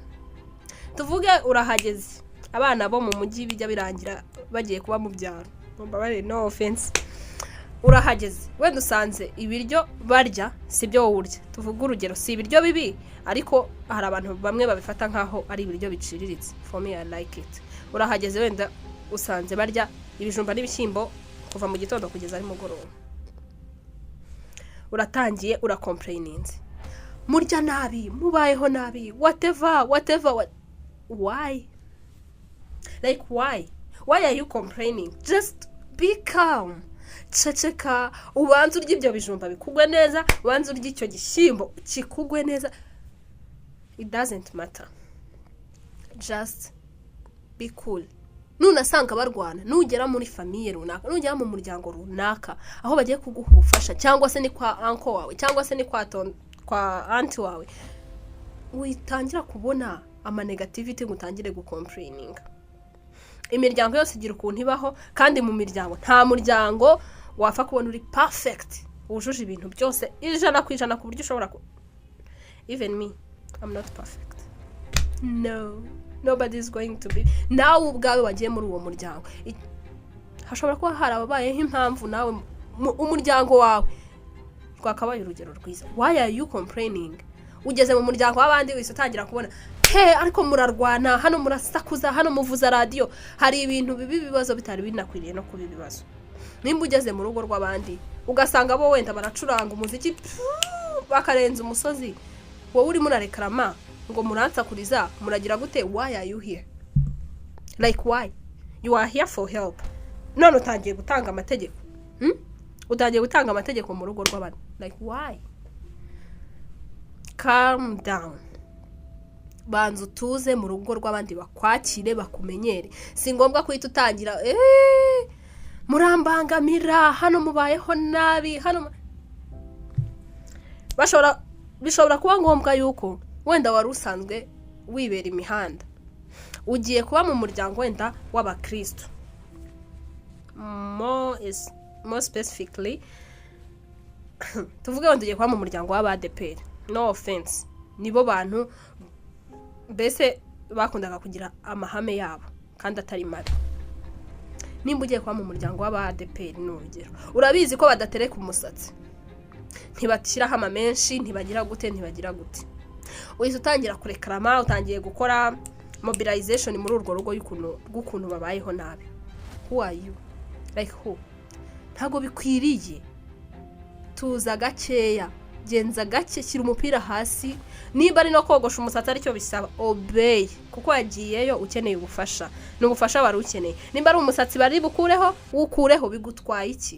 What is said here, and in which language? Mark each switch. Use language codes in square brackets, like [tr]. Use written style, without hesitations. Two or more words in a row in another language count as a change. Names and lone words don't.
[rw] Tuvuge urahageze, abana bo mu mujyi bijya birangira bagiye kuba mu byaro, mbabare [en] no offense. [rw] Urahageze wenda usanze ibiryo barya sibyo wowe urya. Tuvuga urugero, si ibiryo bibi, ariko hari abantu bamwe babifata nkaho ari ibiryo biciriritse. [en] For me I like it. [rw] Urahageze wenda usanze barya ibijumba n'ibishyimbo kuva mu gitondo kugeza ari mugoroba. Uratangiye uracomplaininze, murya nabi, mubayeho nabi, [en] whatever. Why? Like why are you complaining? Just be calm. [rw] Ceceka, ubanza urya ibyo bijumba bikugwe neza, ubanza urya icyo gishyimbo kikugwe neza. [en] It doesn't matter. Just be cool. [rw] Nunasanga barwana, nugera muri famille runaka, nugera mu muryango runaka aho bagiye kuguha ubufasha, cyangwa se ni kwa uncle wawe, cyangwa se ni kwa auntie wawe, witangira kubona ama negativity ngo utangire gucomplaining. Imiryango yose igira ukuntu ibaho, kandi mu miryango nta muryango wafa kubona uri perfect, wujuje ibintu byose 100% ku buryo ushobora [en] Even me, I'm not perfect. No. nobody is going to be. [rw] Nawe ubwawe wagiye muri uwo muryango, hashobora kuba harabayeho impamvu nawe umuryango wawe twakabaye urugero rwiza. [en] Why are you complaining? [rw] Ugeze mu muryango w'abandi wese utangira kubona ariko murarwana hano, murasakuza hano, muvuza radio, hari ibintu bibazo bitari binakwiriye no kuba ibibazo. Nimba ugeze mu rugo rw'abandi ugasanga bo wenda baracuranga umuziki bakarenza umusozi, wowe uri murarekrama ngo muransakuriza, muragira gute? [en] Why are you here? Like why? You are here for help. [rw] None utangiye gutanga amategeko. Utangiye gutanga amategeko mu rugo rw'abandi. [en] Like why? Calm down. [rw] Banza utuze mu rugo rw'abandi, bakwakire, bakumenyere. Si ngombwa kuhita utangira murambangamira hano, mubayeho nabi hano. Bishobora kuba ngombwa yuko wenda wari usanzwe wibera imihanda, ugiye kuba mu muryango wenda w'abakristo, more specifically tuvuge wenda ugiye kuba mu muryango w'abadeperi. [en] No offense, [rw] nibo bantu mbese bakundaga kugira amahame yabo kandi atari mabi. Nimba ugiye kuba mu muryango w'abadeperi n'urugero, urabizi ko badatereka umusatsi, ntibashyiraho ama menshi, ntibagira gute. Uhise utangira kurekrama, utangiye gukora mobilization muri urwo rugo y'ukuntu babayeho nabi. [en] Who are you? Like who? [rw] Ntago bikwiriye. Tuza gakeya, genza gake, shyira umupira hasi. Niba ari no kogosha umusatsi aricyo bisaba, obey, kuko yagiyeyo ukeneye ubufasha. N'ubufasha bari ukeneye. Nimba ari umusatsi bari bukureho, ukureho, bigutwaye iki?